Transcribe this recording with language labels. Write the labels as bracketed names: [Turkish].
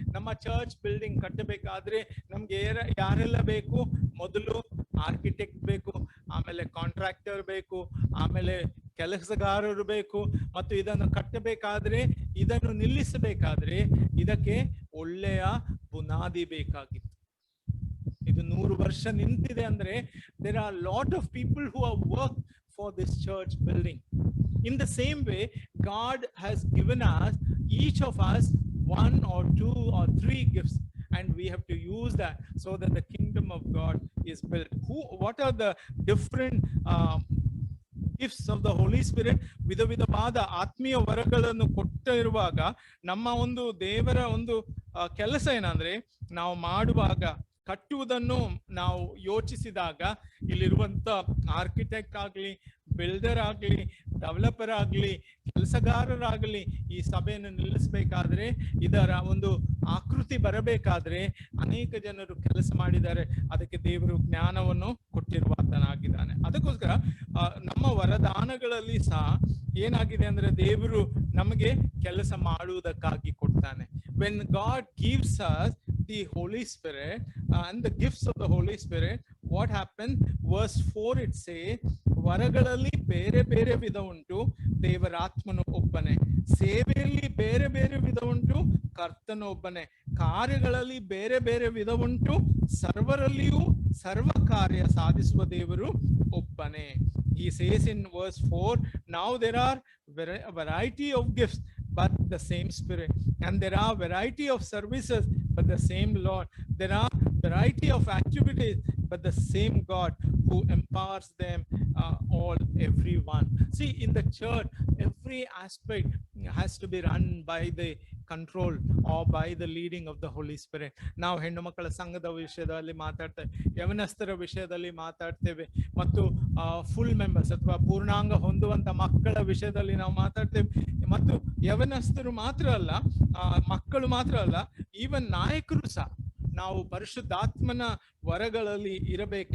[Kannada] ನಮ್ಮ church building ಕಟ್ಟಬೇಕಾದ್ರೆ ನಮ್ಗೆ ಯಾರೆಲ್ಲ ಬೇಕು? ಮೊದಲು ಆರ್ಕಿಟೆಕ್ಟ್ ಬೇಕು, ಆಮೇಲೆ ಕಾಂಟ್ರಾಕ್ಟರ್ ಬೇಕು, ಆಮೇಲೆ ಕೆಲಸಗಾರರು ಬೇಕು, ಮತ್ತು ಇದನ್ನು ಕಟ್ಟಬೇಕಾದ್ರೆ, ಇದನ್ನು ನಿಲ್ಲಿಸಬೇಕಾದ್ರೆ ಇದಕ್ಕೆ ಒಳ್ಳೆಯ ಬುನಾದಿ ಬೇಕಾಗಿತ್ತು. ಇದು 100 ವರ್ಷ ನಿಂತಿದೆ ಅಂದ್ರೆ [English] there are a lot of people who have worked for this church building. In the same way, God has given us, each of us, 1 or 2 or 3 gifts, and we have to use that so that the kingdom of God is built. What are the different gifts of the Holy Spirit? [Kannada] ವಿಧವಾದ ಆತ್ಮೀಯ ವರಗಳನ್ನು ಕೊಟ್ಟಿರುವಾಗ ನಮ್ಮ ಒಂದು ದೇವರ ಒಂದು ಕೆಲಸ ಏನಂದ್ರೆ, ನಾವು ಮಾಡುವಾಗ, ಕಟ್ಟುವುದನ್ನು ನಾವು ಯೋಚಿಸಿದಾಗ, ಇಲ್ಲಿರುವಂತ ಆರ್ಕಿಟೆಕ್ಟ್ ಆಗ್ಲಿ, ಬಿಲ್ಡರ್ ಆಗ್ಲಿ, ಡೆವಲಪರ್ ಆಗ್ಲಿ, ಕೆಲಸಗಾರರಾಗ್ಲಿ, ಈ ಸಭೆಯನ್ನು ನಿಲ್ಲಿಸಬೇಕಾದ್ರೆ, ಇದರ ಒಂದು ಆಕೃತಿ ಬರಬೇಕಾದ್ರೆ ಅನೇಕ ಜನರು ಕೆಲಸ ಮಾಡಿದ್ದಾರೆ. ಅದಕ್ಕೆ ದೇವರು ಜ್ಞಾನವನ್ನು ಕೊಟ್ಟಿರುವಾತನಾಗಿದ್ದಾನೆ. ಅದಕ್ಕೋಸ್ಕರ ನಮ್ಮ ವರದಾನಗಳಲ್ಲಿ ಸಹ ಏನಾಗಿದೆ ಅಂದ್ರೆ, ದೇವರು ನಮಗೆ ಕೆಲಸ ಮಾಡುವುದಕ್ಕಾಗಿ ಕೊಡ್ತಾನೆ. [English] When God gives us the Holy Spirit and the gifts of the Holy Spirit, what happened? Verse 4 it says, [Kannada] ವರಗಳಲ್ಲಿ ಬೇರೆ ಬೇರೆ ವಿಧ ಉಂಟು, ದೇವರಾತ್ಮನು ಒಬ್ಬನೇ. ಸೇವೆಯಲ್ಲಿ ಬೇರೆ ಬೇರೆ ವಿಧ ಉಂಟು, ಕರ್ತನು ಒಬ್ಬನೇ. ಕಾರ್ಯಗಳಲ್ಲಿ ಬೇರೆ ಬೇರೆ ವಿಧ ಉಂಟು, ಸರ್ವರಲ್ಲಿಯೂ ಸರ್ವ ಕಾರ್ಯ ಸಾಧಿಸುವ ದೇವರು ಒಬ್ಬನೇ. [English] He says in verse 4, now there are a variety of gifts, but the same Spirit. And there are variety of services, but the same Lord. There are variety of activities, but the same God who empowers them all, everyone. See, in the church, every aspect has to be run by the control or by the leading of the Holy Spirit. [Kannada] ನಾವು ಹೆಣ್ಣು ಮಕ್ಕಳ ಸಂಘದ ವಿಷಯದಲ್ಲಿ ಮಾತಾಡ್ತೇವೆ, ಯವನಸ್ಥರ ವಿಷಯದಲ್ಲಿ ಮಾತಾಡ್ತೇವೆ, ಮತ್ತು full members ಅಥವಾ ಪೂರ್ಣಾಂಗ ಹೊಂದುವಂತ ಮಕ್ಕಳ ವಿಷಯದಲ್ಲಿ ನಾವು ಮಾತಾಡ್ತೇವೆ. ಮತ್ತು ಯವನಸ್ಥರು ಮಾತ್ರ ಅಲ್ಲ, ಮಕ್ಕಳು ಮಾತ್ರ ಅಲ್ಲ, ಈವನ್ ನಾಯಕರು ಸಹ ನಾವು ಪರಿಶುದ್ಧಾತ್ಮನ ವರಗಳಲ್ಲಿ ಇರಬೇಕು.